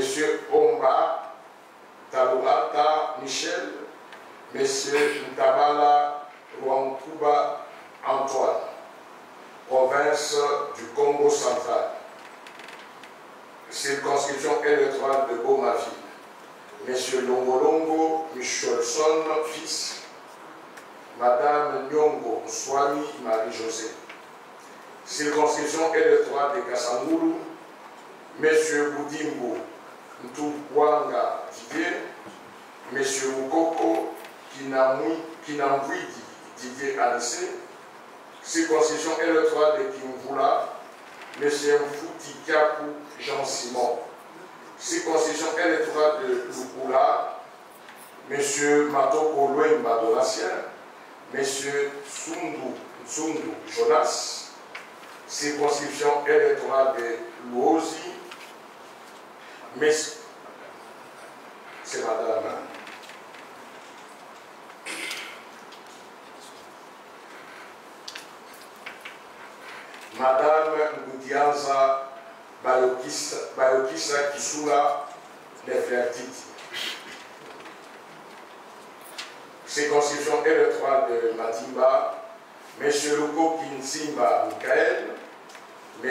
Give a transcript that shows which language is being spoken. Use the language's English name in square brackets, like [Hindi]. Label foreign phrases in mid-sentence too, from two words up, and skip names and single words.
[French] Omba Talouata Michel, M. Ntabala Rwankuba Antoine, province du Congo central. Circonscription électorale de Bomaville, M. Longolongo Michelson, fils, Madame Nyongo Swami Marie-Josée. Circonscription électorale de Kassanguru, M. Boudimbo Ntouwanga Didier, M. Mukoko Kinambouidi Didier Anissé. Circonscription électorale de Kimvula, M. Mfouti Kiakou Jean-Simon. Circonscription électorale de Lukula, M. Matoko Louemba Donatien, M. Tsundu Jonas. Circonscription électorale de Louosi, c'est madame. Madame Ngoudianza Bayokisa Kisula Nefertiti. Circonscription électorale de Matimba, M. Luko Kinsimba Mikael, M.